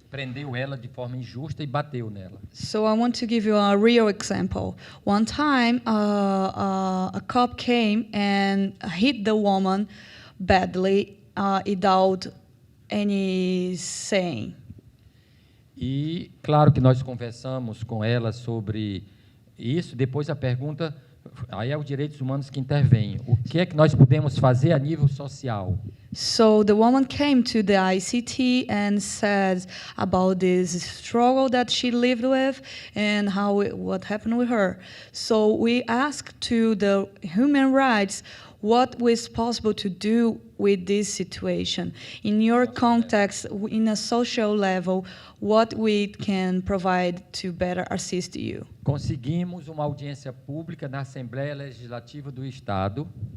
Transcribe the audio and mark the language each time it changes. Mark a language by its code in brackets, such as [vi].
[pt] Prendeu ela de forma injusta e bateu nela. [en] So I want to give you a real example. One time, a cop came and hit the woman badly without any saying. [pt] E claro que nós conversamos com ela sobre isso. Depois a pergunta, aí é os direitos humanos que intervêm. O que é que nós podemos fazer a nível social? [en] So the woman came to the ICT and said about this struggle that she lived with and what happened with her. So we asked to the human rights what was possible to do with this situation. In your context, in a social level, what we can provide to better assist you. [pt] Conseguimos uma audiência pública na Assembleia Legislativa do Estado.